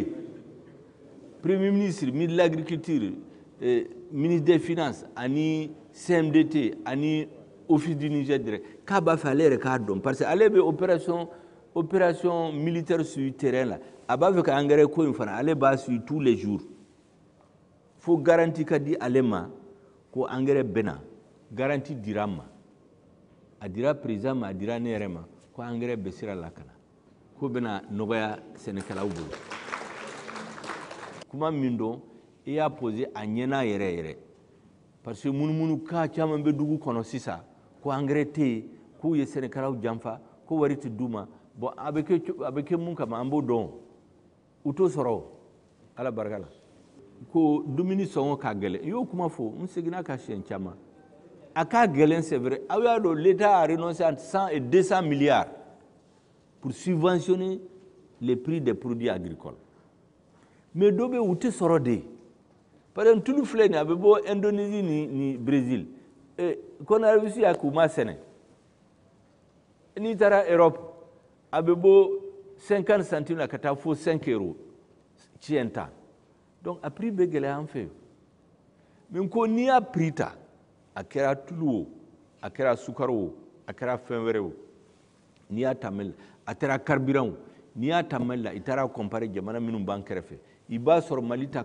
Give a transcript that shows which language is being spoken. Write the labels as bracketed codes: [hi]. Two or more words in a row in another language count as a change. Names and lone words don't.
[fr] Premier ministre, ministre de l'agriculture, ministre des finances [bm] ani CMDT ani [fr] office du Niger [bm] direct k'a b'a fɛ ale yɛrɛ k'a dɔn [fr] parce que [bm] ale bɛ [fr] opération militaire sur terrain [bm] la a b'a fɛ ka engrais ko in fana ale b'a [fr] suivre tous les jours. [bm] Fo garantie ka di ale ma ko engrais bɛna garantie dira ma a dira président ma a dira ne yɛrɛ ma ko engrais bɛ sira la ka na ko bɛna nɔgɔya sɛnɛkɛlaw bolo. Kuma min don i y'a posé a ɲɛna yɛrɛ yɛrɛ [fr] parce que [bm] munumunu ka caman bɛ dugu kɔnɔ sisan ko engrais tɛ yen k'u ye sɛnɛkɛlaw janfa ko wari tɛ d'u ma bon a bɛ kɛ mun kama an b'o dɔn u t'o sɔrɔ ala barika la. Ko dumuni sɔngɔ ka gɛlɛn n y'o kuma fɔ n seginna ka siɲɛ caman a ka gɛlɛn [fr] c'est vrai [bm] aw y'a dɔn [fr] l'État a renoncé à 100 et 200 milliards pour subventionner les prix des produits agricoles mais [bm] dɔ bɛ u tɛ sɔrɔ de [fr] par exemple [bm] tulu filɛ nin a bɛ bɔ Indonésie ni Brésil Conakry y'a k'u ma sɛnɛ n'i taara Europe a bɛ bɔ 50 centimes la ka taa fo 5 euros tiɲɛ ta. Donc a prix bɛ gɛlɛya an fɛ mais ko n'i y'a prix ta a kɛra tulu o a kɛra sukaro o a kɛra fɛn wɛrɛ o n'i y'a ta Mali la a kɛra carburant o n'i y'a ta Mali la i taara comparer jamana minnu b'an kɛrɛfɛ i b'a sɔrɔ Mali ta